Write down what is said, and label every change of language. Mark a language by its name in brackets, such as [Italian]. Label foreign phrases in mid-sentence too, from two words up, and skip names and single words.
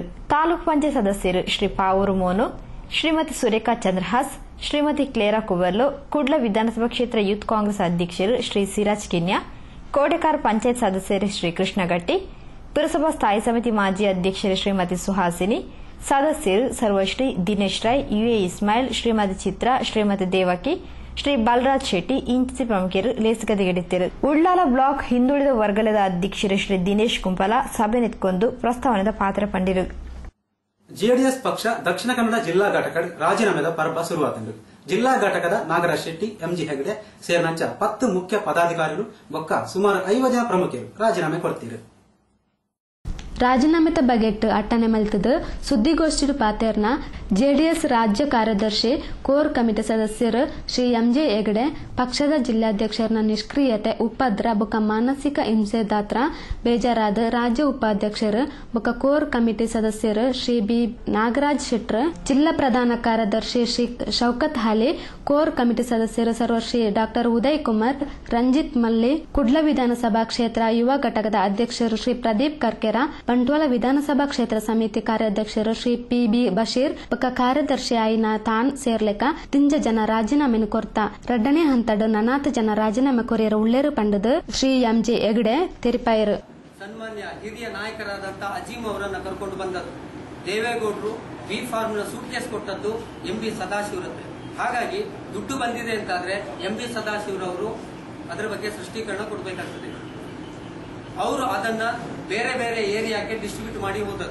[Tulu] ತಾಲೂಕು ಪಂಚಾಯತ್ ಸದಸ್ಯರು ಶ್ರೀ ಪಾವೂರು ಮೋನು, ಶ್ರೀಮತಿ ಸುರೇಖಾ ಚಂದ್ರಹಾಸ್, ಶ್ರೀಮತಿ ಕ್ಲೇರಾ ಕುವರ್ಲು, ಕುಡ್ಲ ವಿಧಾನಸಭಾ ಕ್ಷೇತ್ರ ಯೂತ್ ಕಾಂಗ್ರೆಸ್ ಅಧ್ಯಕ್ಷರು ಶ್ರೀ ಸಿರಾಜ್ ಕಿನ್ಯಾ, ಕೋಟೆಕಾರ್ ಪಂಚಾಯತ್ ಸದಸ್ಯರು ಶ್ರೀ ಕೃಷ್ಣಗಟ್ಟಿ, ಪುರಸಭಾ ಸ್ಥಾಯಿ ಸಮಿತಿ ಮಾಜಿ ಅಧ್ಯಕ್ಷರು ಶ್ರೀಮತಿ ಸುಹಾಸಿನಿ, ಸದಸ್ಯರು ಸರ್ವಶ್ರೀ ದಿನೇಶ್ ರಾಯ್, ಯುಎ ಇಸ್ಮಾಯಿಲ್, ಶ್ರೀಮತಿ ಚಿತ್ರಾ, ಶ್ರೀಮತಿ ದೇವಕಿ, ಶ್ರೀ ಬಾಲರಾಜ್ ಶೆಟ್ಟಿ ಇಂಚಿಸಿ ಪ್ರಮುಖರು ಲೇಸಗದೆಗೆಡಿದ್ದರು. ಉಳ್ಳಾಲ ಬ್ಲಾಕ್ ಹಿಂದುಳಿದ ವರ್ಗದ ಅಧ್ಯಕ್ಷರು ಶ್ರೀ ದಿನೇಶ್ ಕುಂಪಲ ಸಭೆ ನೆತ್ಕೊಂಡು ಪ್ರಸ್ತಾವನೆದ ಪಾತ್ರ ಪಂಡಿರು. ಜೆಡಿಎಸ್ ಪಕ್ಷ ದಕ್ಷಿಣ ಕನ್ನಡ ಜಿಲ್ಲಾ ಘಟಕ ರಾಜೀನಾಮೆದ ಪರ್ವ ಶುರುವಾತಂಡು. ಜಿಲ್ಲಾ ಘಟಕದ ನಾಗರಾಜ್ ಶೆಟ್ಟಿ, ಎಂಜಿ ಹೆಗಡೆ ಸೇರಿನಂಚ 10 ಮುಖ್ಯ ಪದಾಧಿಕಾರಿಗಳು ಬೊಕ್ಕ ಸುಮಾರು 50 ಜನ ಪ್ರಮುಖರು ರಾಜೀನಾಮೆ ಕೊಡ್ತೀರು. ರಾಜೀನಾಮೆದ ಬಗೆಟ್ ಅಟ್ಟನೆ ಮಲ್ತದ ಸುದ್ದಿಗೋಷ್ಠಿ ಪಾತೆರ್ನ ಜೆಡಿಎಸ್ ರಾಜ್ಯ ಕಾರ್ಯದರ್ಶಿ [English] core committee [Tulu] ಸದಸ್ಯರು ಶ್ರೀ ಎಂಜೆ ಹೆಗಡೆ ಪಕ್ಷದ ಜಿಲ್ಲಾಧ್ಯಕ್ಷರ ನಿಷ್ಕ್ರಿಯತೆ, ಉಪದ್ರ ಬೊಕ್ಕ ಮಾನಸಿಕ ಹಿಂಸೆದಾತ್ರ ಬೇಜಾರಾದ ರಾಜ್ಯ ಉಪಾಧ್ಯಕ್ಷರು ಬೊಕ್ಕ [English] core committee [Tulu] ಸದಸ್ಯರು ಶ್ರೀ ಬಿ ನಾಗರಾಜ್ ಶೆಟ್ರ್, ಜಿಲ್ಲಾ ಪ್ರಧಾನ ಕಾರ್ಯದರ್ಶಿ ಶ್ರೀ ಶೌಕತ್ ಹಾಲಿ, [English] core committee [Tulu] ಸದಸ್ಯರು ಸರ್ವಶ್ರೀ ಡಾ ಉದಯ್ ಕುಮಾರ್, ರಂಜಿತ್ ಮಲ್ಲಿ, ಕುಡ್ಲ ವಿಧಾನಸಭಾ ಕ್ಷೇತ್ರ ಯುವ ಘಟಕದ ಅಧ್ಯಕ್ಷರು ಶ್ರೀ ಪ್ರದೀಪ್ ಕರ್ಕೆರ, ಬಂಟ್ವಾಳ ವಿಧಾನಸಭಾ ಕ್ಷೇತ್ರ ಸಮಿತಿ ಕಾರ್ಯಾಧ್ಯಕ್ಷರು ಶ್ರೀ ಪಿ ಬಿ ಬಶೀರ್ ಬೊಕ್ಕ ಕಾರ್ಯದರ್ಶಿ ಆಯ್ನ ತಾನ್ ಸೇರ್ಲೆಕ ತಿಂಜ ಜನ ರಾಜೀನಾಮೆನು ಕೊರ್ತ 2ನೇ ಹಂತಡು 4 ಜನ ರಾಜೀನಾಮೆ ಕೊರಿಯರ ಉಳ್ಳೇರು ಪಂಡದು ಶ್ರೀ ಎಂಜೆ ಹೆಗಡೆ ತೆರಿಪಾಯರು. [Kannada] ಸನ್ಮಾನ್ಯ ಹಿರಿಯ ನಾಯಕರಾದಂತ ಅಜೀಂ ಅವರನ್ನ ಕರ್ಕೊಂಡು ಬಂದದ್ದು ದೇವೇಗೌಡರು, ಬಿ ಫಾರ್ಮ್ ನ ಸೂಟ್ ಕೇಸ್ ಕೊಟ್ಟದ್ದು ಎಂಬಿ ಸದಾಶಿವರತ್ತೆ. ಹಾಗಾಗಿ ದುಡ್ಡು ಬಂದಿದೆ ಅಂತಾದ್ರೆ ಎಂಬಿ ಸದಾಶಿವರವರು ಅದರ ಬಗ್ಗೆ ಸ್ಪಷ್ಟೀಕರಣ ಕೊಡಬೇಕಾಗ್ತದೆ. ಅವರು ಅದನ್ನ ಬೇರೆ ಬೇರೆ ಏರಿಯಾಕ್ಕೆ ಡಿಸ್ಟ್ರಿಬ್ಯೂಟ್ ಮಾಡಿ ಹೋದದ್ದು.